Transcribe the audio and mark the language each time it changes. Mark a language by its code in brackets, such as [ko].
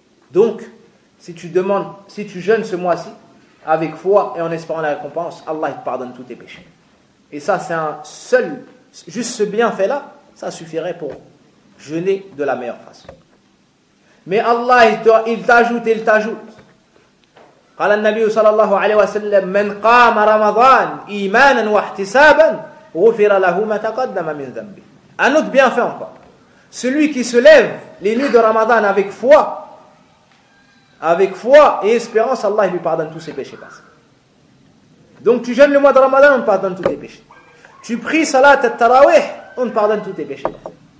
[fr] Donc, si tu jeûnes ce mois-ci, avec foi et en espérant la récompense, Allah te pardonne tous tes péchés. Et ça, c'est un seul, juste ce bienfait-là, ça suffirait pour jeûner de la meilleure façon. Mais Allah, il t'ajoute. [ar] قال النبي صلى الله عليه وسلم من قام رمضان إيمانا واحتسابا غفر له ما تقدم من ذنبه. [fr] Un autre bienfait encore. Celui qui se lève les nuits de Ramadan avec foi et espérance, Allah lui pardonne tous ses péchés passés. Donc tu jeûnes le mois de Ramadan, on te pardonne tous tes péchés. Tu pries salat et tarawih, on te pardonne tous tes péchés passés.